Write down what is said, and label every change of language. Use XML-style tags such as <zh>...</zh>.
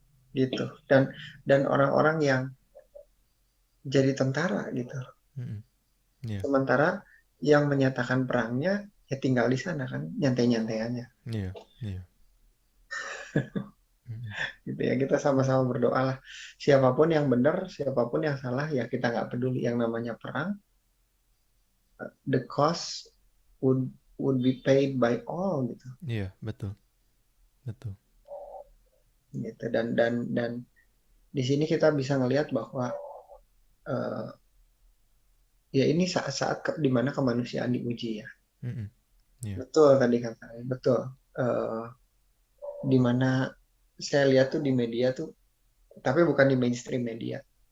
<id>Gitu. Dan orang-orang yang jadi tentara gitu.</id> <en>Yeah.</en> <id>Sementara yang menyatakan perangnya ya tinggal di sana kan, nyantai-nyantai aja. Iya, iya. Gitu ya, kita sama-sama berdoa lah. Siapapun yang benar, siapapun yang salah, ya kita nggak peduli. Yang namanya perang,</id> <en>the cost would be paid by all gitu.</en> <id>Iya, betul. Betul. Gitu. Dan di sini kita bisa ngelihat bahwa ya ini saat-saat di mana kemanusiaan diuji ya.</id> <en>Yeah.</en> <id>Betul tadi katanya, betul. Di mana saya lihat tuh di media tuh, tapi bukan di mainstream media.</id>